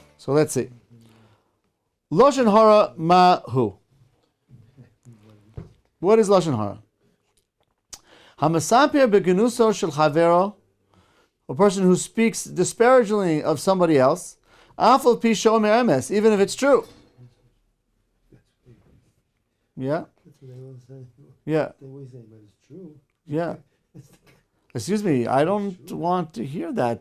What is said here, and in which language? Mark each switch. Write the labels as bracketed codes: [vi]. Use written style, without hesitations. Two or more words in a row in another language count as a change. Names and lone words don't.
[en] So let's see. [he] לשון הרע מהו. [en] What is [he] לשון הרע? המספר בגנותו של חבירו, [en] a person who speaks disparagingly of somebody else, [he] אף על פי שומר אמת, [en] even if it's true. Yeah. That's what they always say. Yeah. They always say, but it's true. Yeah. Excuse me, I don't want to hear that.